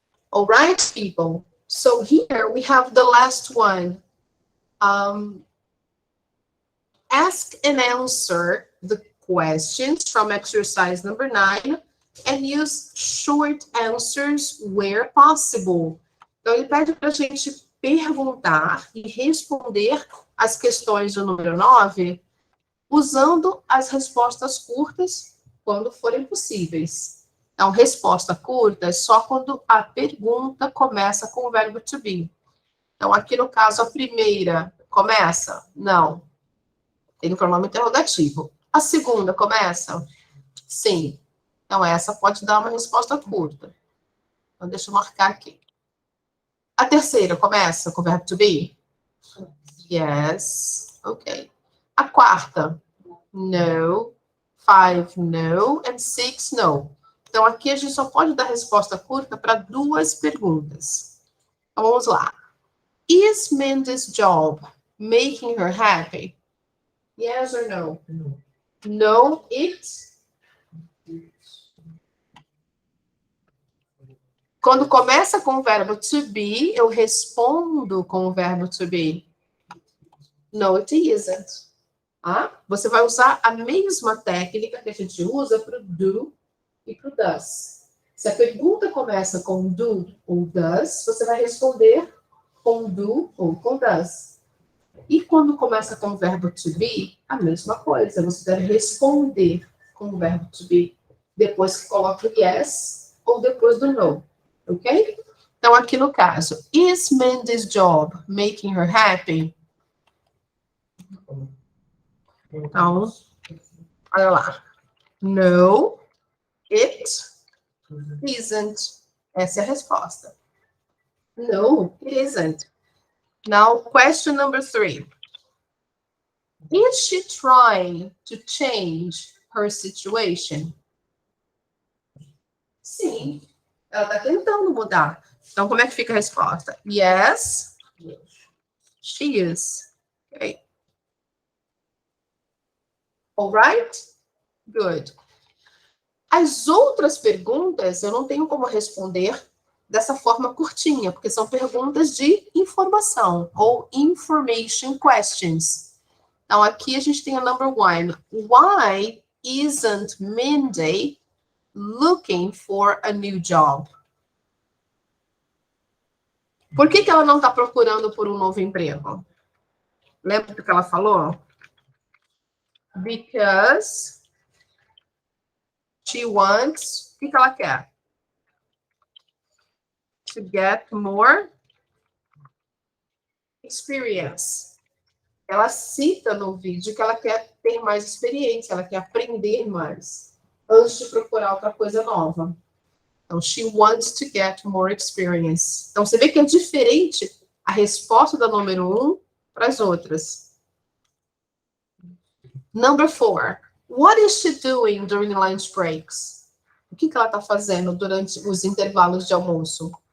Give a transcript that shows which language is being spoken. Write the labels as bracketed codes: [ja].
[en] All right, people. So here we have the last one. Ask and answer the questions from exercise number 9 and use short answers where possible. [pt] Então, ele pede para a gente perguntar e responder as questões do número 9 usando as respostas curtas quando forem possíveis. Então, resposta curta é só quando a pergunta começa com o verbo to be. Então, aqui no caso, a primeira começa? Não. Tem o pronome interrogativo. A segunda começa? Sim. Então, essa pode dar uma resposta curta. Então, deixa eu marcar aqui. A terceira começa com o verbo to be? [en] Yes. Ok. [pt] A quarta? [en] No. 5, no. And 6, no. [pt] Então, aqui a gente só pode dar resposta curta para 2 perguntas. Então, vamos lá. [en] Is Mindy's job making her happy? Yes or no? No. No, it. [pt] Quando começa com o verbo to be, eu respondo com o verbo to be. [en] No, it isn't. [pt] Ah? Você vai usar a mesma técnica que a gente usa para o do e para o does. Se a pergunta começa com do ou does, você vai responder com do ou com does. E quando começa com o verbo to be, a mesma coisa. Você deve responder com o verbo to be. Depois que coloca o yes ou depois do no. [en] Ok? [pt] Então, aqui no caso, [en] is Mandy's job making her happy? [pt] Então, olha lá. [en] No, it isn't. [pt] Essa é a resposta. [en] No, it isn't. Now, question number 3. Is she trying to change her situation? [pt] Sim. Ela está tentando mudar. Então, como é que fica a resposta? [en] Yes, she is. Okay. All right? Good. [pt] As outras perguntas, eu não tenho como responder dessa forma curtinha, porque são perguntas de informação, ou information questions. Então, aqui a gente tem a number 1. [en] Why isn't Mindy looking for a new job? [pt] Por que ela não está procurando por um novo emprego? Lembra do que ela falou? Because [en] She wants, [pt] o que ela quer? [en] To get more experience. [pt] Ela cita no vídeo que ela quer ter mais experiência, ela quer aprender mais, antes de procurar outra coisa nova. [en] Então, she wants to get more experience. [pt] Então, você vê que é diferente a resposta da número 1 para as outras. [en] Number 4. What is she doing during lunch breaks? [pt] O que ela está fazendo durante os intervalos de almoço?